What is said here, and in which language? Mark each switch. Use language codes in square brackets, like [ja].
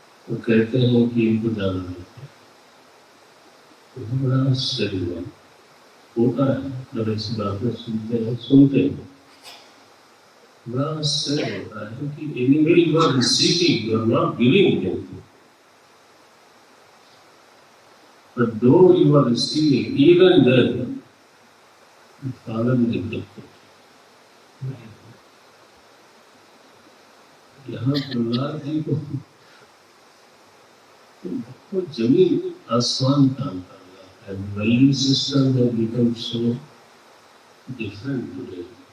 [hi] वो कहते हैं कि इनको जाना नहीं, तो बड़ा आश्चर्य हुआ। होता है जब ऐसी बातें सुनते हैं बड़ा आश्चर्य होता है कि [en] anyway you are receiving, you are not giving anything. But though you are receiving, even then Father will accept it. [hi] यहाँ प्रहलाद जी को बहुत जमीन आसमान का अंतर है, [en] and value system has become so different today.